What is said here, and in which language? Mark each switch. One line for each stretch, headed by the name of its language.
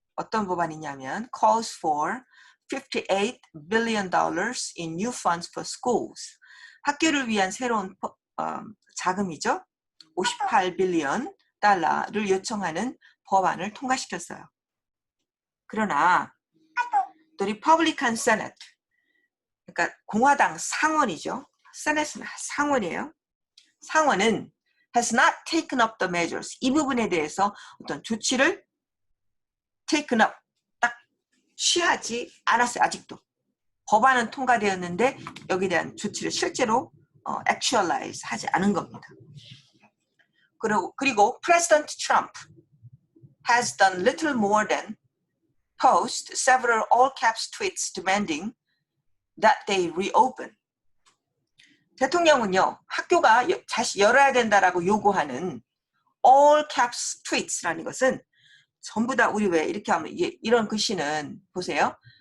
Korean: 어떤 법안이냐면
English: calls for $58 billion in new funds for schools.
Korean: 학교를 위한 새로운 자금이죠. 58빌리언 달러를 요청하는 법안을 통과시켰어요. 그러나 또 리퍼블리칸 세네트, 그러니까 공화당 상원이죠. 세네트는 상원이에요. 상원은
English: has not taken up the measures.
Korean: 이 부분에 대해서 어떤 조치를
English: taken up,
Korean: 딱 취하지 않았어요. 아직도. 법안은 통과되었는데 여기에 대한 조치를 실제로 actualize 하지 않은 겁니다. 그리고
English: President Trump has done little more than post several all caps tweets demanding that they reopen.
Korean: 대통령은요, 학교가 다시 열어야 된다라고 요구하는
English: all caps tweets
Korean: 라는 것은 전부 다 우리 왜 이렇게 하면 이런 글씨는 보세요.